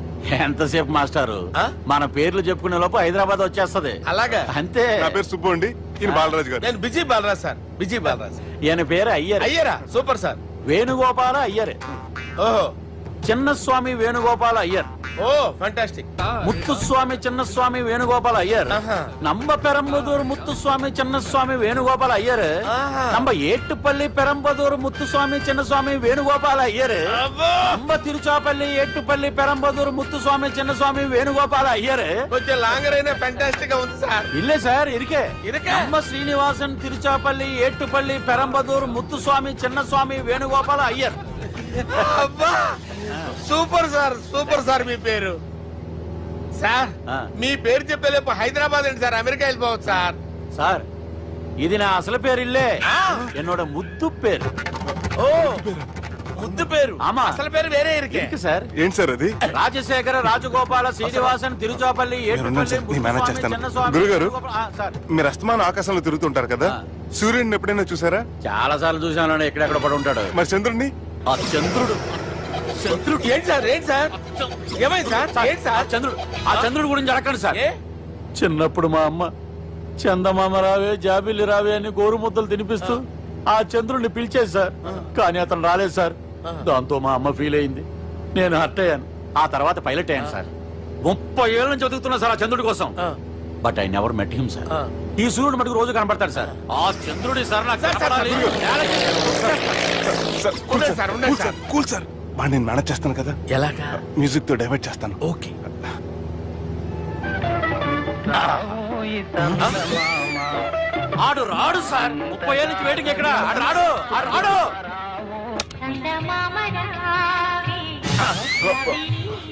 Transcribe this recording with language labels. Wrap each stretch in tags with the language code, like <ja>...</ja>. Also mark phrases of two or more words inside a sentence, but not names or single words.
<te>ఎంతసేపు మాస్టారు మన పేర్లు చెప్పుకునే లోపు హైదరాబాద్ వచ్చేస్తది అలాగా అంతే నా పేరు సుబ్బు అండి ఈయన బాలరాజు గారు. నేను బిజీ బాలరాజ్ సార్ బిజీ బాలరాజ్ ఈయన పేరు అయ్యర్ అయ్యారా సూపర్ సార్ వేణుగోపాల అయ్యర్ ఓహో చిన్నస్వామి వేణుగోపాల అయ్యర్ ఓ ఫంటాస్టిక్</te> <ta>ముత్తుస్వామి చిన్నస్వామి వేణుగోపాల అయ్యర్ நம்ம பெரம்பதூர் முத்துசுவாமி சின்னசுவாமி வேணுகோபால ஐயர் நம்ம ஏட்டுப்பள்ளி பெரம்பதூர் முத்துசுவாமி சின்னசுவாமி வேணுகோபால ஐயர் நம்ம திருச்சாப்பள்ளி ஏட்டுப்பள்ளி பெரம்பதூர் முத்துசுவாமி சின்னசுவாமி வேணுகோபால ஐயர் కొంచెం లాంగర్ అయినా ఫంటాస్టిక్ గా ఉంది సార్ இல்ல சார் இருக்கே இருக்கே. நம்ம ஸ்ரீனிவாசன் திருச்சாப்பள்ளி ஏட்டுப்பள்ளி பெரம்பதூர் முத்துசுவாமி சின்னசுவாமி வேணுகோபால ஐயர்</ta> <te>అబ్బా సూపర్ సార్ మీ పేరు సార్ మీ పేరు చెప్పేలేపు హైదరాబాద్ ఏంటి సార్ అమెరికా వెళ్ళిపోవచ్చు సార్</te> <ta>சார் இது நான் அசல பேர் இல்ல என்னோட முத்து பேர்</ta> <te>ఓ ముద్దు పేరు</te> <ta>ఆమా. அசல் பேரு வேற இருக்கே இருக்கு சார்</ta> <te>ఏంటి సార్ అది రాజశేఖర రాజగోపాల శ్రీనివాసన్ తిరుచాపల్లి మీరున్నారు సార్, నేను మేనేజ్ చేస్తాను. గురుగారు, మీరు అస్తమానం ఆకాశంలో తిరుగుతుంటారు కదా సూర్యుడిని ఎప్పుడైనా చూసారా? చాలా సార్లు చూసాను ఎక్కడెక్కడ పడి ఉంటాడు మరి చంద్రుడిని? ఆ చంద్రుడు ఏంటి సార్ ఏమైంది సార్ ఏంటి సార్ ఆ చంద్రుడు గురించి అడగండి సార్ ఏ? చిన్నప్పుడు మా అమ్మ చందమామ రావే జాబిల్లి రావే అని గోరు ముద్దలు తినిపిస్తూ ఆ చంద్రుడిని పిలిచేది సార్ కానీ అతను రాలేదు సార్ దాంతో మా అమ్మ ఫీల్ అయింది నేను హర్ట్ అయ్యాను ఆ తర్వాత పైలట్ అయ్యాను సార్ 30 ఏళ్ళ నుంచి చదువుతున్నా సార్ ఆ చంద్రుడి కోసం</te> <en>but I never met him</en> <te>సార్ ఈ సూర్యుడు మటుకు రోజు కనబడతాడు సార్ ఆ చంద్రుడి సార్ నాకు కనపడాలి. కూల్ సార్ వాడిని నేను మేనేజ్ చేస్తాను కదా ఎలాగా మ్యూజిక్ తో డైవర్ట్ చేస్తాను. ఓకే ఆడు రాడు సార్ 30 ఏళ్ళ నుంచి వెయిటింగ్ ఎక్కడ ఆడు రాడు</te>